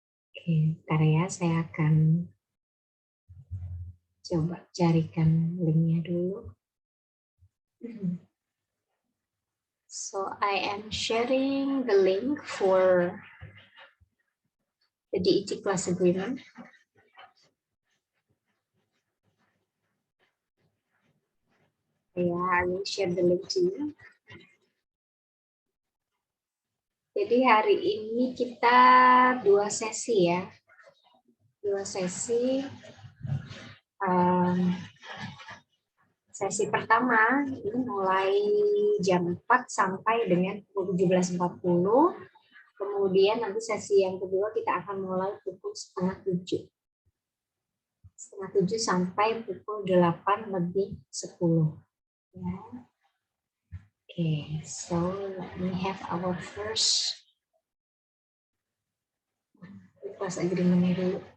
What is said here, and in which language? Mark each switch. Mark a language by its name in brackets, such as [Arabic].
[Indonesian] Oke, ntar ya saya akan coba carikan linknya dulu. [English] So I am sharing the link for the DET class agreement. Yeah, I will share the link to you. [Indonesian] Jadi hari ini kita 2 sesi ya. 2 sesi. Sesi pertama ini mulai jam 4 sampai dengan pukul 17.40. Kemudian nanti sesi yang kedua kita akan mulai pukul setengah 7. Setengah 7 sampai pukul 8 lebih 10. Ya. [English] Okay, so let me have our first class agreement dulu.